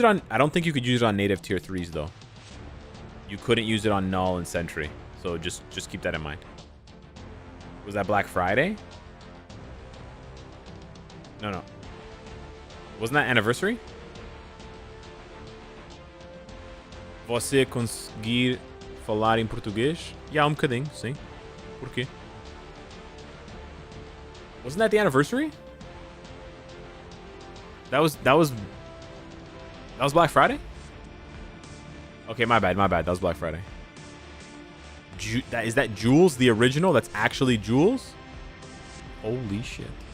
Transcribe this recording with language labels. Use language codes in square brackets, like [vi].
[en] I don't think you could use it on native tier 3s, though. You couldn't use it on Null and Sentry. So just keep that in mind. Was that Black Friday? No. Wasn't that anniversary? [pt] Você conseguir falar em português? Yeah, bocadinho, sim. Por quê? [en] Wasn't that the anniversary? That was Black Friday? Okay, my bad. That was Black Friday. Is that Jules, the original? That's actually Jules? Holy shit.